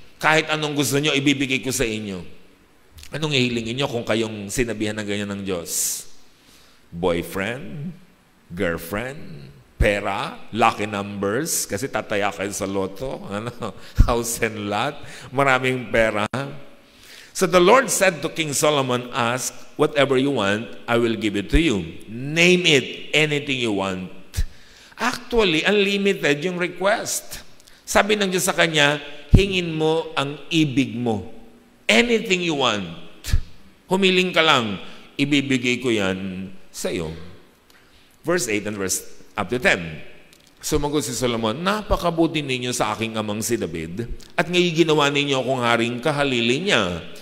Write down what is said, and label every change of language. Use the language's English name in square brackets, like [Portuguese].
[Filipino] Kahit anong gusto nyo, ibibigay ko sa inyo. Anong ihilingin nyo kung kayong sinabihan ng ganyan ng Diyos? Boyfriend? Girlfriend? Pera? [English] Lucky numbers? [Filipino] Kasi tataya kayo sa loto? [English] House and lot? [Filipino] Maraming pera? [English] So the Lord said to King Solomon, ask whatever you want, I will give it to you. Name it, anything you want. Actually, unlimited yung request. [Filipino] Sabi ng Diyos sa kanya, hingin mo ang ibig mo. [English] Anything you want. [Filipino] Humiling ka lang, ibibigay ko yan sa iyo. [English] Verse 8 and verse up to 10. [Filipino] Sumagot si Solomon, napakabuti ninyo sa aking amang si David, at ngayon ginawa ninyo akong haring kahalili niya.